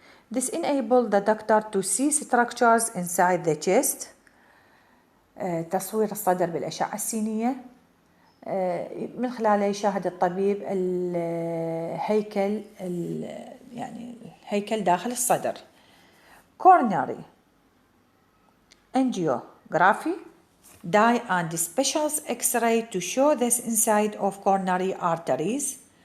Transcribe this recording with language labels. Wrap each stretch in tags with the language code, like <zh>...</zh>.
<en>This enables the doctor to see structures inside the chest.</en> <ar>تصوير الصدر بالأشعة السينية من خلاله يشاهد الطبيب الهيكل الهيكل داخل الصدر.</ar> <en>Coronary angiography. Dye and special X-ray to show the inside of coronary arteries.</en>